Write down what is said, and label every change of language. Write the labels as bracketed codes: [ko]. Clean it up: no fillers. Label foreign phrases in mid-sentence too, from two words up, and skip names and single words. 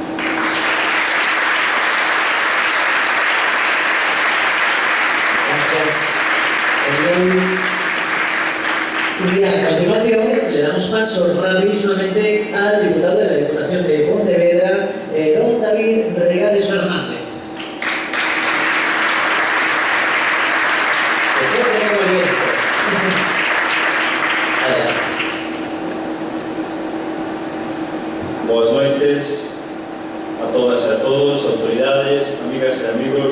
[es] Y a continuación le damos paso brevísimamente al diputado de la Diputación de Pontevedra, don David Regades Fernández. [gl] Boas noites a todas e a todos, autoridades, amigas e amigos.